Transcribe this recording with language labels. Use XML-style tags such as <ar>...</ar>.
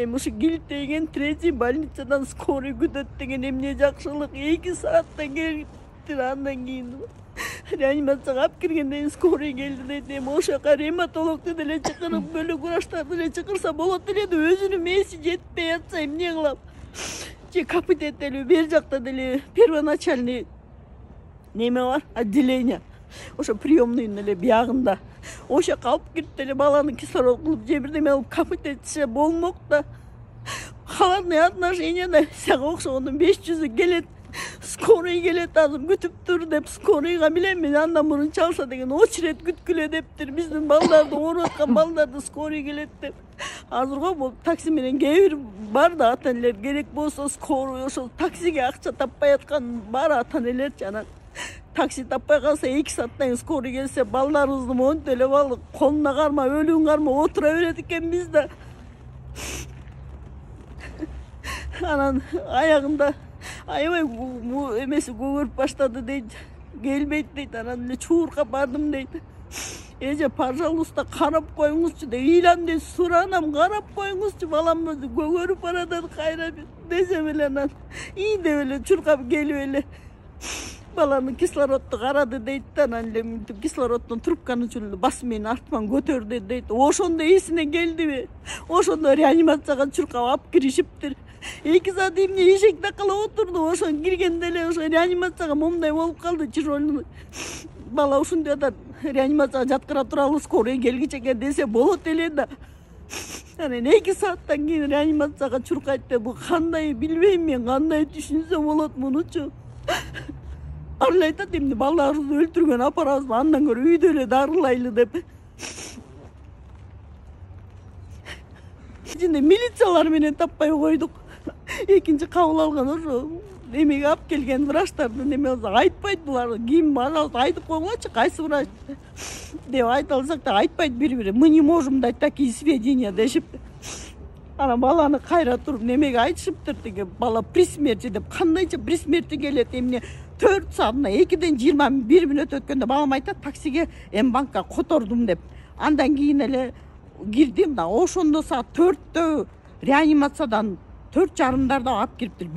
<ky>Эми ушу килиттеген 3 больницадан скорый күтөт деген эмне жакшылык. 2 сааттан келиптир, андан кийин реанимацияга алып киргенден скорый келди дейт. Эми ошока ревматологду деле чакырып, бөлөк врачтарды деле чакырса болот эле да, өзүнүн мээси жетпей атса эмне кылам? Же капитет деле бер жакта деле первоначальный неме бар, отделение. Ошо приемныйдын эле биягында. Ошока алып кирип деле баланы кислород кылып же бирдеме кылып капитетсе болмок да. Халатный отношенияда сага окшогондун 500 келет. Скорый келет, азыр күтүп тур деп скорыйга билем мен андан мурун чалса деген очередь күткүлө дептир. Биздин балдарды ооруп аткан балдарды скорый келет деп. Азырго бул такси менен кээ бир бар да ата-энелер керек болсо скорый ошол таксиге акча таппай аткан бар ата-энелерчи. Анан такси таппай калса 2 сааттан кийин скорый келсе балдарыбызды монтип эле балы колуна кармап, өлүң кармап отура берет экенбиз да. Анан аягында аябай эмеси көгөрүп баштады дейт. Келбейт дейт. Анан эле чууркап бардым дейт. Эже, пожалуйста, карап коюңузчу деп ыйлам дейт. Суранам, карап коюңузчу, балам көгөрүп баратат кайра десем эле анан ий деп эле чуркап келип эле баланы кислородду карады дейт. Анан эле мынтип кислороддон трубканы чүлү басып менен артман көтөрдү дейт. Ошондо эсине келдиби? Ошондо реанимацияга чуркап алып киришиптир. 2 саат эмне эшек такалап отурду. Ошон киргенде эле ошо реанимацияга момундай болуп калды. Тяжелый бала ушундай атат. Реанимацияга жаткыра туралы, скорый келгиче экен десе болот эле да. Анан 2 сааттан кийин реанимацияга чуркайт деп, бул кандай билбейм мен, кандай түшүнсө болот мунучу. Ал айтат эмне балдарыбызды өлтүргөн апарабызбы, андан көрө үйдө эле дарылайлы деп. Ичинде милициялар менен таппай койдук. Экинчи кабыл алган ошо эмеге алып келген врачтарды неме айтпайт булар. Ким пожалуйста айтып койгулачы, кайсы врач деп айта алсак да айтпайт бири-бири.</ky> <ru>Мы не можем дать такие сведения</ru> <ky>дешип. Анан баланы кайра туруп немеге айтышыптыр деге, бала</ky> <ru>при смерти</ru> <ky>деп. Кандайча</ky> <ru>при смерти</ru> <ky>келет, эмне 4 саатына 2ден 21 мүнөт өткөндө балам айтат, таксиге М-банкка котордум деп. Андан кийин эле кирдим да, ошондо саат 4тө реанимациядан 4:30 алып кириптир.</ky>